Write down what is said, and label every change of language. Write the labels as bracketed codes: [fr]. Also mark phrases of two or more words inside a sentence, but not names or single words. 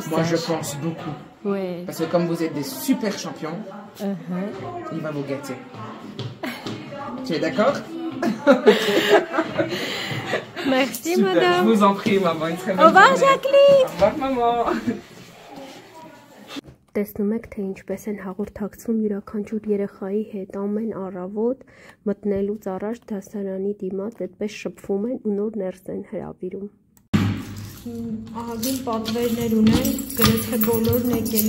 [fr] Moi sage. je pense beaucoup. Oui. Parce que comme vous êtes des super champions, il va vous gâter. Tu es d'accord? Merci Super, madame. je vous en prie maman, une très bonne Au revoir journée. Jacqueline. Au revoir maman. [hy] Տեսնում եք, թե ինչպես են հաղորդակցվում յուրաքանչյուր երեխայի հետ ամեն առավոտ մտնելուց առաջ դասարանի դիմաց այդպես շփվում են ու նոր ներս են հրավիրում։ Ահագին պատվերներ ունեն, գրեթե բոլորն եկել